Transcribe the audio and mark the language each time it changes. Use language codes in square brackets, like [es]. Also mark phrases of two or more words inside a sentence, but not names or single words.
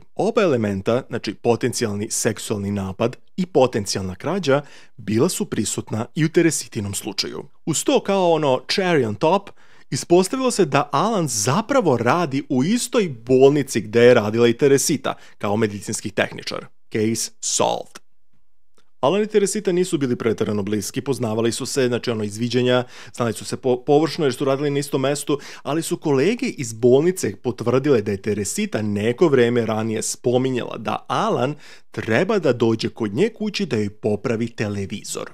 [bs] Oba elementa, znači potencijalni seksualni napad i potencijalna krađa, bila su prisutna i u Teresitinom slučaju. Uz to kao ono [en] cherry on top, [bs] ispostavilo se da Alan zapravo radi u istoj bolnici gdje je radila i Teresita, kao medicinski tehničar. [en] Case solved. [bs] Alan i Teresita nisu bili pretjerano bliski, poznavali su se, znači izviđanja, znali su se površno jer su radili na istom mestu, ali su kolege iz bolnice potvrdile da je Teresita neko vrijeme ranije spominjala da Alan treba da dođe kod nje kući da joj popravi televizor.